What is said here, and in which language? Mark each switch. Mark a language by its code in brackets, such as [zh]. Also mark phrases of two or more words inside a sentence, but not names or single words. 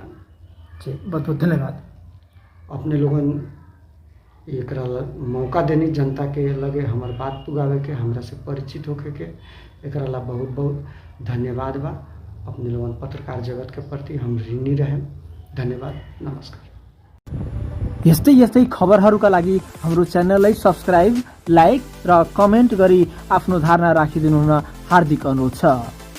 [bho] जी बहुत बहुत धन्यवाद। अपने लोगन एक मौका देनी जनता के लगे हमार बात पुगावे के, हमरा से परिचित होके के, एकरा ला बहुत बहुत धन्यवाद बा। अपने लोगन पत्रकार जगत के प्रति हम ऋणी रहें। धन्यवाद, नमस्कार। [ne] यस्तै यस्तै खबरहरूका लागि हाम्रो च्यानललाई सब्स्क्राइब, लाइक र कमेन्ट गरी आफ्नो धारणा राखिदिनु हुन हार्दिक अनुरोध छ।